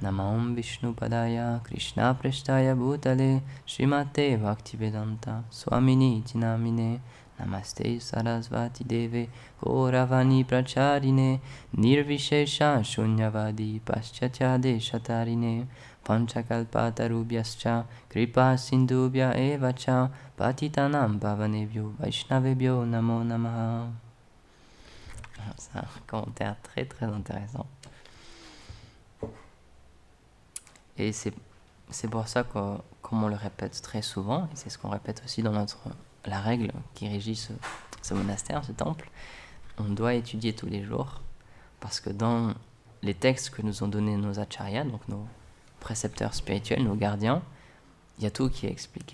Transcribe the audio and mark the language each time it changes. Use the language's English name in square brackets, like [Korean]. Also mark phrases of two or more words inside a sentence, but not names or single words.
[Sanskrit] नमं विष्णुपादाय कृष्ण प्रेष्ठाय भूतले श्रीमते भक्तिवेदान्त स्वामिनि तिनामिने नमस्ते सरस्वति देवे गौरवाणी प्रचारिणे निर्विशेष शून्यवादि पाश्चात्य देशतारिणे पञ्चकल्पतरुभ्यश्च कृपा सिन्धुभ्य एवच पतितानां भवनेभ्यो वैष्णवेभ्यो नमो नमः. [French] C'est un commentaire très très intéressant. Et c'est pour ça que, comme on le répète très souvent, et c'est ce qu'on répète aussi dans la règle qui régit ce monastère, ce temple, on doit étudier tous les jours, parce que dans les textes que nous ont donnés nos acharyas, donc nos précepteurs spirituels, nos gardiens, il y a tout qui est expliqué.